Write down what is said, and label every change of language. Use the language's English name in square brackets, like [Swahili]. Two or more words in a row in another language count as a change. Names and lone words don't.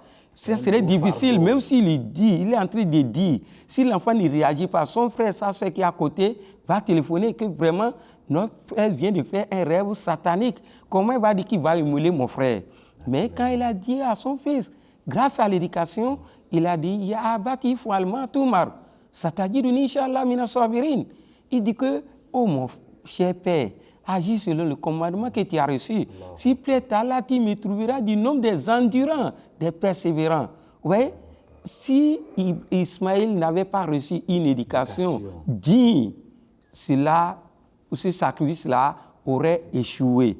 [French] Ce serait difficile, même s'il lui dit, il est en train de dire, si l'enfant ne réagit pas, son frère, sa soeur qui est à côté, va téléphoner que vraiment, notre frère vient de faire un rêve satanique. Comment il va dire qu'il va immoler mon frère? Mais quand il a dit à son fils, grâce à l'éducation, il a dit, [Arabic] يا أبت افعل ما تؤمر ستجدني إن شاء الله من الصابرين. [French] Il dit que, oh mon cher père, agis selon le commandement que tu as reçu. S'il plaît à Allah, tu me trouveras du nombre des endurants, des persévérants. Ouais? Si Ismaël n'avait pas reçu une éducation digne, cela, ce sacrifice-là aurait échoué.